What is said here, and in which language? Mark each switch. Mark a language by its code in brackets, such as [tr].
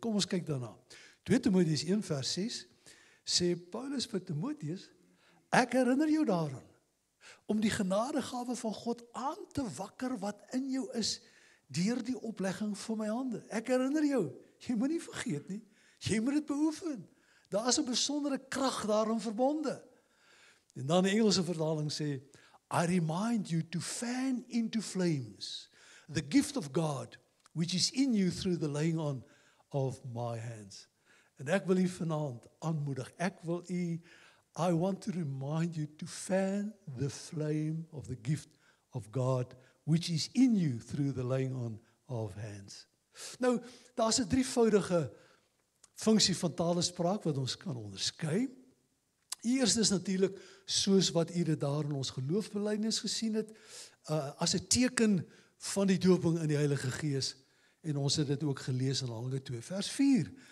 [af] Kom ons kyk daarna. 2 Timoteus 1 vers 6 sê Paulus vir Timoteus, ek herinner jou daaraan om die genadegawe van God aan te wakker wat in jou is deur die oplegging van my hande. Ek herinner jou, jy moet nie vergeet nie, jy moet dit beoefen. Daar is 'n besondere krag daarin verbonde. En dan die Engelse vertaling sê, [en] I remind you to fan into flames the gift of God which is in you through the laying on of my hands. [af] En ek wil u vanaand aanmoedig, [en] I want to remind you to fan the flame of the gift of God which is in you through the laying on of hands. [af] Nou, daar's 'n drievoudige funksie van talespraak wat ons kan onderskei. Eers is natuurlik soos wat u dit daar in ons geloofbelijdenis gesien het, as 'n teken van die dooping in die Heilige Gees, en ons het dit ook gelees in Handelinge 2 vers 4.